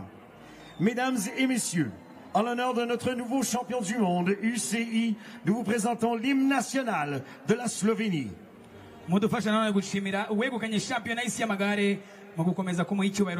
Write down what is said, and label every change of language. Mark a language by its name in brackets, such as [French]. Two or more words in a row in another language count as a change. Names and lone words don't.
[French] Mesdames et messieurs, en l'honneur de notre nouveau champion du monde, UCI, nous vous présentons l'hymne national de la Slovénie. [Kinyarwanda] Mudufasha nanone gushimira uwegukanye shampiyona y'isi y'amagare mu gukomeza kumuha icyubahiro.